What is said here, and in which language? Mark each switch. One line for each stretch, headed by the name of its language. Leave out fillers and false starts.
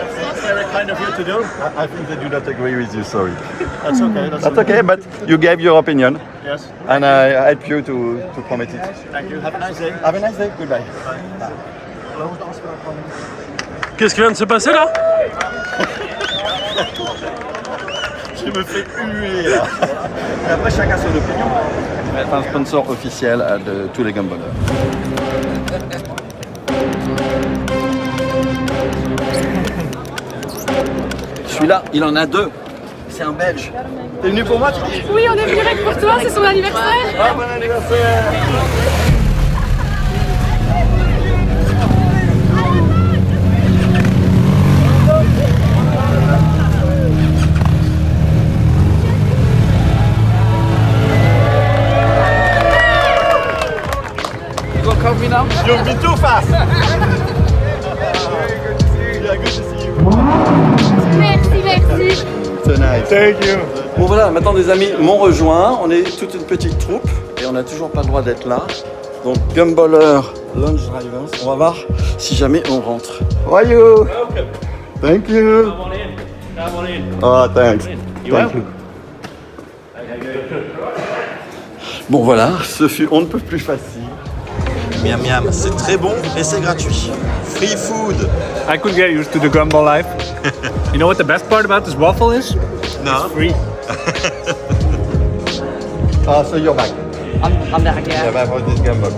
English: It's very kind of you to do. I think they do not agree with you, sorry. That's okay. That's okay, but you gave your opinion Yes. and I help you to promote it. Thank you. Have a nice day. Have a nice day, goodbye.
French: Qu'est-ce qui vient de se passer là? Je me fais huer là. Mais après, chacun son opinion. Je vais être un sponsor officiel de tous les gumballers. Celui-là, il en a 2. C'est un Belge. T'es venu pour moi, tu dis? Oui, on est venu direct pour toi, c'est son anniversaire. Ah, bon anniversaire!
English: You go cover me now? You'll be too fast! Yeah, good to see you.
French: Merci.
English: So nice. Thank you.
French: Bon voilà, maintenant des amis m'ont rejoint, on est toute une petite troupe et on n'a toujours pas le droit d'être là. Donc Gumballer, Launch Drivers, on va voir si jamais on rentre.
English: How are you? Thank you. Come on in. Oh, thanks. Thank you.
French: Bon voilà, ce fut on ne peut plus facile. Miam miam, c'est très bon et c'est gratuit.
English: Free food. I could get used to the gumball life. You know what the best part about this waffle is? No. Free. So you're back. I'm back, yeah. Yeah, back for this gumball.